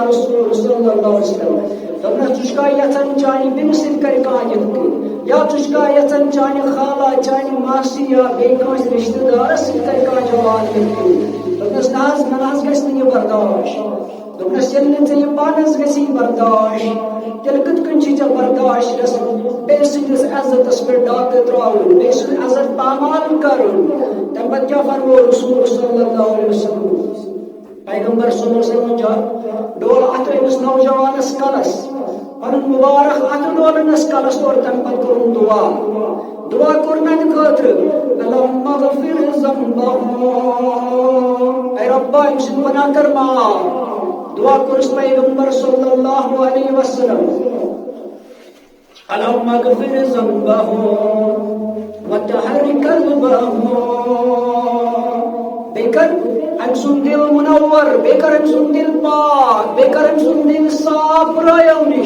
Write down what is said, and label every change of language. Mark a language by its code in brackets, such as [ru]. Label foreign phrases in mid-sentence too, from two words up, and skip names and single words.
[ks] رسول [ar] صلی اللہ علیہ وسلم [ks] دوٚپنس ژٕ چھُکھا یژھان چانہِ بیٚنہِ سۭتۍ کرِ کانٛہہ یِتھ کٔنۍ یا ژٕ چھُکھا یژھان چانہِ خالہ چانہِ ماسی یا بیٚیہِ کٲنٛسہِ رشتہٕ دارس سۭتۍ کرِ کانٛہہ جوان یِتھ کٔنۍ دوٚپنس نہ حظ مےٚ نہ حظ گژھِ نہٕ یہِ برداشت دوٚپنس ییٚلہِ نہٕ ژےٚ یہِ پانس گژھی برداشت تیٚلہِ کِتھ کٔنۍ چھُے ژےٚ برداشت گژھان بیٚیہِ سٕنٛدِس عزتس پٮ۪ٹھ ڈاکہٕ ترٛاوُن بیٚیہِ سُنٛد عزت پامال کرُن. تمہِ پتہٕ کیٛاہ فرموو رسول [ar] صلی اللہ علیہ وسلم [ks] پیغمبر [ar] صلی اللہ علیہ وسلم [ks] ڈول اتھ أمِس نوجوانس کلس پنُن مبارک اتھ ڈولنس کلس اور تمہِ پتہٕ کوٚرُن دعا کوٚر میانہِ خٲطرٕ [ar] اللہُمَّ اغفر ذنبہ [ks] اے ربا أمۍ سُنٛد گۄناہ کر معاف. دعا کوٚرُس پیغمبر [ar] صلی اللہ علیہ وسلم اللہُمَّ اغفر ذنبہ وطہر قلبہ [ks] بیٚیہِ کر أمۍ سُنٛد دل منور بیٚیہِ کر أمۍ سُنٛد دل پاک بیٚیہِ کر أمۍ سُنٛد دل صاف برایو نِش.